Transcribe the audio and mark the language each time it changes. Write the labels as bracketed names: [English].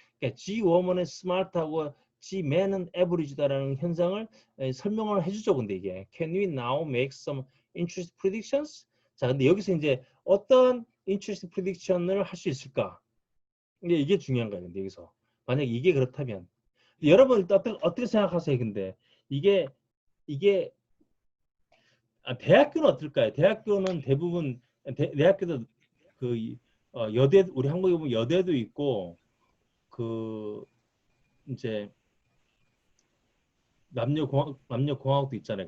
[Korean] 그러니까 G woman은 smart하고 G man은 average다라는 현상을 설명을 해주죠. 근데 이게 [English] can we now make some interesting predictions? [Korean] 자, 근데 여기서 이제 어떤 interesting prediction을 할 수 있을까? 이게 중요한 거예요. 근데 여기서 만약 이게 그렇다면 여러분 어떻게 생각하세요? 근데 이게 대학교는 어떨까요? 대학교는 대부분 대학교도 여대 우리 한국에 보면 여대도 있고 그 이제 남녀공학도 있잖아요.